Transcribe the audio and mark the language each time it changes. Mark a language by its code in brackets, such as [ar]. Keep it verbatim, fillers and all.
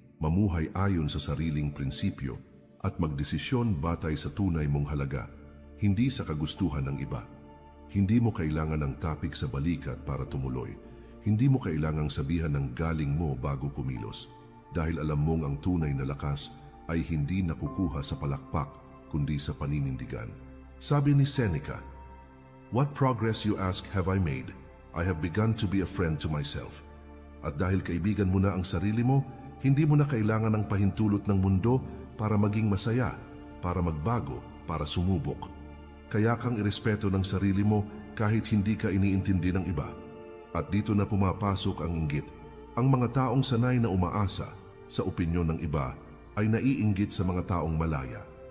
[tl] mamuhay ayon sa sariling prinsipyo at magdesisyon batay sa tunay mong halaga, hindi sa kagustuhan ng iba. Hindi mo kailangan ng tapik sa balikat para tumuloy. Hindi mo kailangang sabihan ng galing mo bago kumilos, dahil alam mong ang tunay na lakas ay hindi nakukuha sa palakpak kundi sa paninindigan. Sabi ni Seneca, [en] "What progress, you ask, have I made? I have begun to be a friend to myself." [tl] At dahil kaibigan mo na ang sarili mo, hindi mo na kailangan ng pahintulot ng mundo para maging masaya, para magbago, para sumubok. Kaya kang irespeto ng sarili mo kahit hindi ka iniintindi ng iba. At dito na pumapasok ang inggit. Ang mga taong sanay na umaasa sa opinyon ng iba ay naiinggit sa mga taong malaya.